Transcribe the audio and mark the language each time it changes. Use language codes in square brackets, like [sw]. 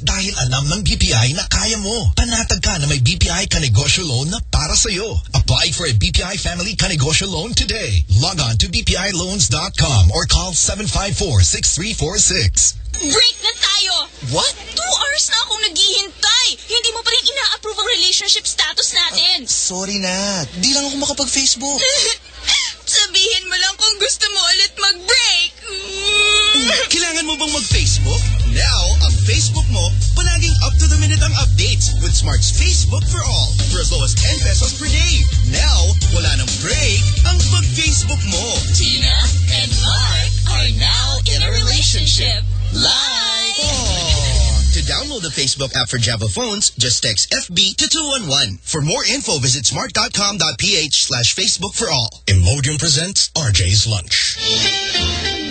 [tl] Dahil alam ng BPI na kaya mo. Panatag ka na may BPI kanegosyo loan na para sa'yo. [en] Apply for a BPI family kanegosyo loan today. Log on to bpiloans.com or call 754-6346. [tl] Break na tayo! [en] What? [tl] 2 hours na akong naghihintay! Hindi mo pa rin ina-approve ang relationship status natin! Sorry na. Di lang ako makapag-Facebook. Sabihin mo lang kung gusto mo ulit mag-break! Kailangan mo bang mag-Facebook? [en] Now, [tl] ang Facebook mo, palaging [en] up-to-the-minute ang updates with Smart's Facebook for All for as low as 10 pesos per day. [tl] Now, wala nang break ang mag-Facebook mo. [en] Tina and Mark are now in a relationship. Live! To download the Facebook app for Java phones, just text FB to 211. For more info, visit smart.com.ph/Facebook for all. Imodium presents RJ's Lunch.